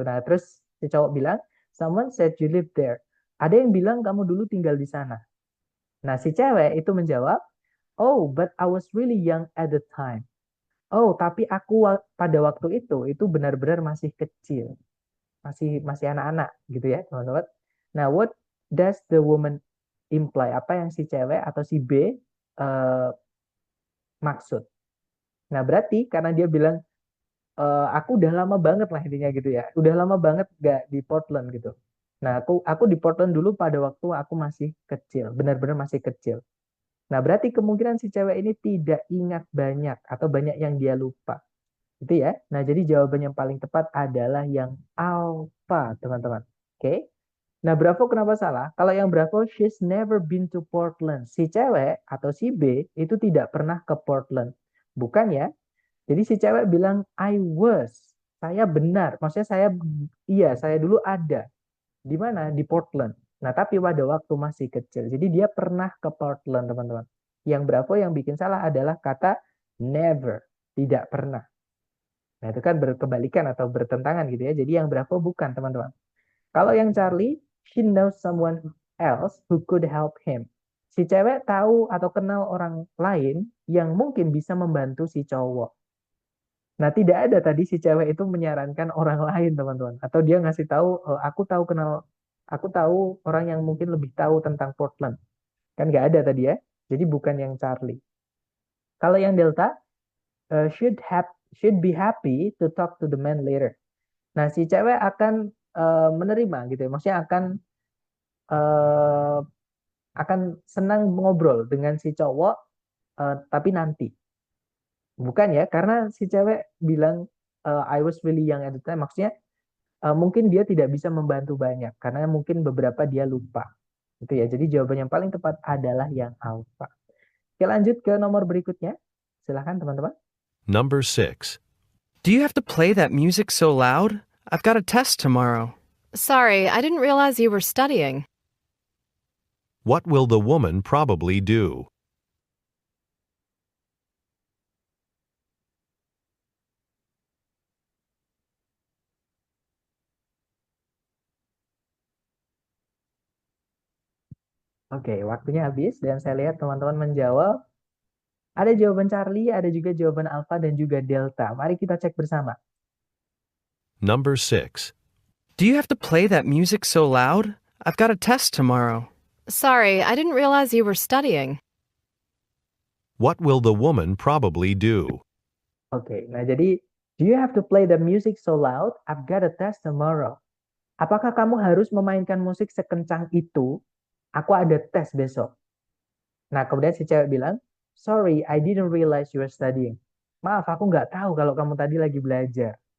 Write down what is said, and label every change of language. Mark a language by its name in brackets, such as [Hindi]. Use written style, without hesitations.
[Indonesian] Nah, terus si cowok bilang, [English] someone said you live there. [Indonesian] Ada yang bilang kamu dulu tinggal di sana. Nah, si cewek itu menjawab, [English] oh, but I was really young at the time. [Indonesian] Oh, tapi aku pada waktu itu benar-benar masih kecil, masih anak-anak gitu ya, teman-teman. [English] Nah, what does the woman imply? [Indonesian] Apa yang si cewek atau si B maksud? Nah, berarti karena dia bilang aku udah lama banget lah intinya gitu ya, udah lama banget gak di Portland gitu. Nah, aku di Portland dulu pada waktu aku masih kecil, benar-benar masih kecil. Nah, berarti kemungkinan si cewek ini tidak ingat banyak atau banyak yang dia lupa. Itu ya. Nah, jadi jawaban yang paling tepat adalah yang alpha, teman-teman. Oke. Nah, Bravo kenapa salah? Kalau yang Bravo, [English] she's never been to Portland. [Indonesian] Si cewek atau si B itu tidak pernah ke Portland. Bukan ya? Jadi si cewek bilang, I was. Saya benar. Maksudnya saya dulu ada. Di mana? Di Portland. Nah, tapi pada waktu masih kecil. Jadi dia pernah ke Portland, teman-teman. Yang Bravo yang bikin salah adalah kata never, tidak pernah. Nah, itu kan berkebalikan atau bertentangan gitu ya. Jadi yang Bravo bukan, teman-teman. Kalau yang Charlie, [English] she knows someone else who could help him. [Indonesian] Si cewek tahu atau kenal orang lain yang mungkin bisa membantu si cowok. Nah, tidak ada tadi si cewek itu menyarankan orang lain, teman-teman. Atau dia ngasih tahu, aku tahu orang yang mungkin lebih tahu tentang Portland. Kan nggak ada tadi ya. Jadi bukan yang Charlie. Kalau yang Delta, [English] should be happy to talk to the man later. [Indonesian] Nah, si cewek akan menerima gitu ya. Maksudnya uh, akan senang ngobrol dengan si cowok, tapi nanti. Bukan ya, karena si cewek bilang [English] I was really young at the time. [Indonesian] Maksudnya mungkin dia tidak bisa membantu banyak karena mungkin beberapa dia lupa. Gitu ya. Jadi jawaban yang paling tepat adalah yang alpha. Oke, lanjut ke nomor berikutnya. Silahkan teman-teman. [English] Number 6. Do you have to play that music so loud? I've got a test tomorrow. Sorry, I didn't realize you were studying. What will the woman probably do? [Indonesian] Oke, waktunya habis dan saya lihat teman-teman menjawab. Ada jawaban Charlie, ada juga jawaban Alpha dan juga Delta. Mari kita cek bersama. [English] Number 6. Do you have to play that music so loud? I've got a test tomorrow. Sorry, I didn't realize you were studying. What will the woman probably do? [Indonesian] Oke, nah jadi [English] do you have to play the music so loud? I've got a test tomorrow. [Indonesian] Apakah kamu harus memainkan musik sekencang itu? Aku ada tes besok. Nah, kemudian si cewek bilang, [English] sorry, I didn't realize you were studying. [Indonesian] Maaf, aku nggak tahu kalau kamu tadi lagi belajar.